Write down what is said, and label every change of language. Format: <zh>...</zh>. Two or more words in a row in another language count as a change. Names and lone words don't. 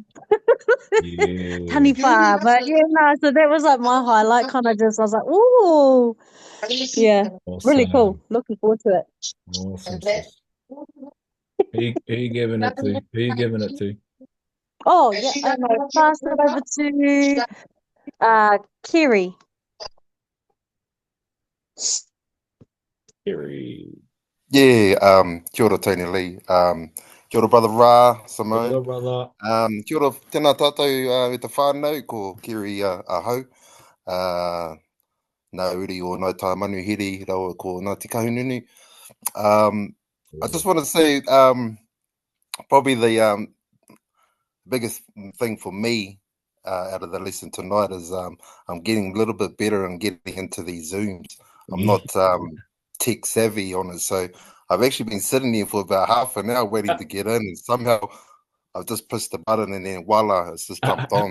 <en>Tani wha, but yeah, no, so that was like my highlight. Kind of just, I was like, ooh, yeah, really cool. Looking forward to it. Awesome. Who you giving it to? Who you giving it to? Oh yeah, and I'll pass it over to Kiri. Kiri.</en> <mi>Yeah, kia ora Tony Lee. Kia ora brother Ra, Simone. Kia ora, brother. Kia ora tēnā tātou e te whānau, ko Kiri ahau. Nā uri o nā tā manu hiri, rawa ko nā te kahununu.</mi> <en>I just want to say, probably the biggest thing for me out of the lesson tonight is I'm getting a little bit better and getting into these Zooms. I'm not tech savvy on it, so I've actually been sitting here for about half an hour waiting to get in, and somehow I've just pressed the button and then voila, it's just jumped on.</en>